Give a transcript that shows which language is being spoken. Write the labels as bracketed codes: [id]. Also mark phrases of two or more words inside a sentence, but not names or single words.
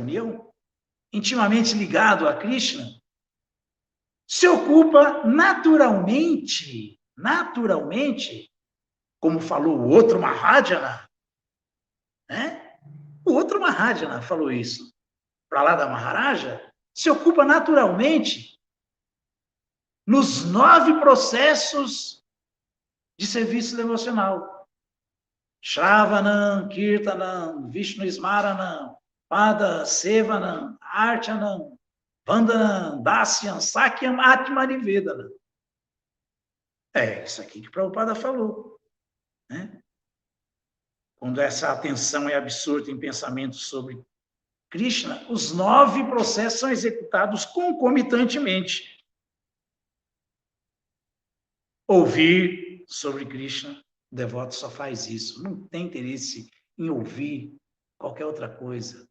[pt] União, intimamente ligado a Krishna, se ocupa naturalmente, como falou o outro Mahajana, né? O outro Mahajana falou isso, para lá da Maharaja, se ocupa naturalmente nos 9 processos de serviço devocional. [sa] Shravanam, Kirtanam, Vishnu Smaranam, Pada Sevanam, Archanam, Vandanam, Dasyam, Sakyam, Atmanivedanam. [pt] É isso aqui que Prabhupada falou, né? Quando essa atenção é absorta em pensamentos sobre Krishna, os 9 processos são executados concomitantemente. Ouvir sobre Krishna, o devoto só faz isso, não tem interesse em ouvir qualquer outra coisa.